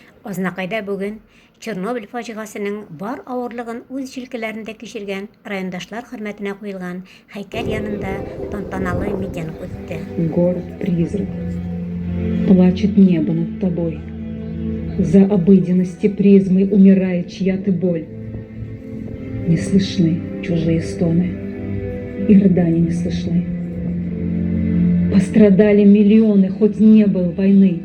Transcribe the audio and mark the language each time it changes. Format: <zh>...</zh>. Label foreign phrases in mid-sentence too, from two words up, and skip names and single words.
<tt>Ознакайда бүген Чернобыль фаҗигасының бар авырлыгын үз җилкәләрендә кичергән райондашлар хөрмәтенә куелган һәйкәл янында тантаналы митинг үтте.</tt> <ru>Город-призрак. Плачет небо над тобой. За обыденности призмой умирает чья-то боль. Не слышны чужие стоны, и рыдания не слышны. Пострадали миллионы, хоть не было войны.</ru>